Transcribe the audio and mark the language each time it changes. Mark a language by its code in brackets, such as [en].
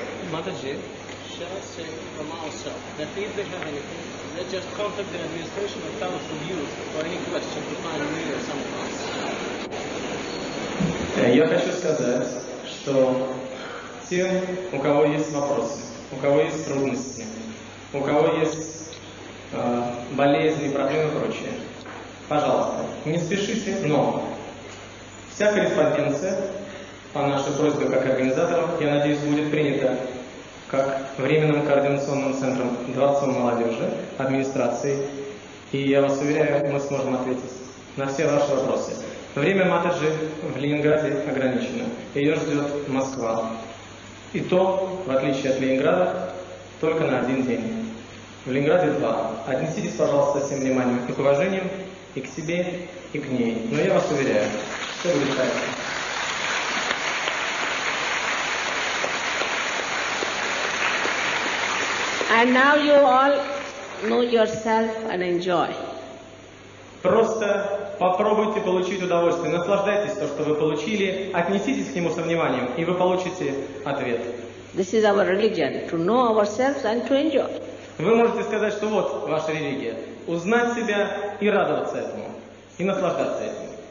[en] Mataji, shall I say from ourselves that if they have anything, they just contact the administration or come from you for any question to find me or someone else. [ru] Я хочу сказать, что тем, у кого есть вопросы, у кого есть трудности, у кого есть болезни, проблемы и прочее, пожалуйста, не спешите, но вся корреспонденция по нашей просьбе как организаторам, я надеюсь, будет принята как Временным координационным центром Дворцом молодежи, администрацией. И я вас уверяю, мы сможем ответить на все ваши вопросы. Время Матаджи в Ленинграде ограничено. Ее ждет Москва. И то, в отличие от Ленинграда, только на один день. В Ленинграде 2. Отнеситесь, пожалуйста, со всем вниманием и к уважением, и к себе, и к ней. Но я вас уверяю, все будет правильно. [en] And now you all know yourself and enjoy. [ru] Просто попробуйте получить удовольствие, наслаждайтесь то, что вы получили, отнеситесь к нему со вниманием, и вы получите ответ. [en] This is our religion, to know ourselves and to enjoy. [ru] Вы можете сказать, что вот ваша религия. Узнать себя и радоваться этому, и наслаждаться этим.